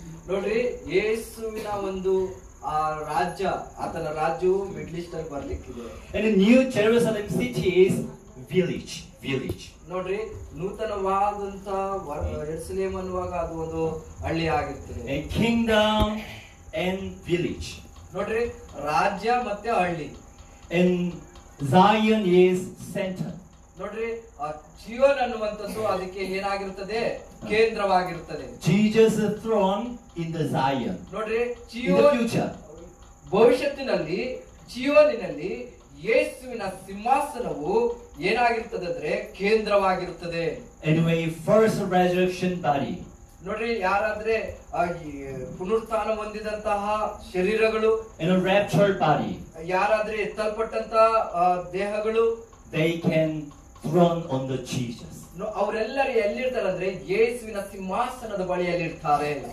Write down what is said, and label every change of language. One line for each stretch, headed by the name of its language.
Kannada: ನೋಡ್ರಿ ಯೇಸುವಿನ ಒಂದು ಆ ರಾಜ್ಯ, ಆತನ ರಾಜ್ಯವು ಮಿಡ್ಲ್ ಈಸ್ಟ್ ಅಲ್ಲಿ ಬರ್ಲಿಕ್ಕಿದೆ.
English: And the New Jerusalem city is village.
Kannada: ನೋಡ್ರಿ ನೂತನವಾದಂತ ಯೆರೂಸಲೇಮ್ ಅನ್ನುವಾಗ ಅದು ಒಂದು ಹಳ್ಳಿ ಆಗಿರ್ತದೆ.
English: A kingdom and village.
Kannada: ನೋಡ್ರಿ ರಾಜ್ಯ ಮತ್ತೆ ಹಳ್ಳಿ.
English: And Zion is center.
Kannada: ನೋಡ್ರಿ ಆ ಚಿಯೋನ್ ಅನ್ನುವಂಥದ್ದು ಅದಕ್ಕೆ ಏನಾಗಿರುತ್ತದೆ, ಕೇಂದ್ರವಾಗಿರುತ್ತದೆ.
English: Jesus' throne in the Zion.
Kannada: ನೋಡ್ರಿ
English: In the
Kannada: ಚಿಯೋನ್
English: future.
Kannada: ಭವಿಷ್ಯತ್ತಿನಲ್ಲಿ ಚಿಯೋನಿನಲ್ಲಿ ಯೇಸುವಿನ ಸಿಂಹಾಸನವು ಏನಾಗಿರ್ತದೆ ಅಂದ್ರೆ ಕೇಂದ್ರವಾಗಿರುತ್ತದೆ.
English: Anyway, first resurrection body.
Kannada: ನೋಡ್ರಿ ಯಾರಾದ್ರೆ ಈ ಪುನರುತ್ಥಾನ ಹೊಂದಿದಂತಹ ಶರೀರಗಳು,
English: And a raptured body.
Kannada: ಯಾರಾದ್ರೆ ಎತ್ತಲ್ಪಟ್ಟಂತಹ ದೇಹಗಳು,
English: They can throne on the Jesus.
Kannada: ಅವರೆಲ್ಲರೂ ಎಲ್ಲಿರ್ತಾರೆ ಅಂದ್ರೆ ಯೇಸುವಿನ ಸಿಂಹಾಸನದ ಬಳಿಯಲ್ಲಿ ಇರ್ತಾರೆ.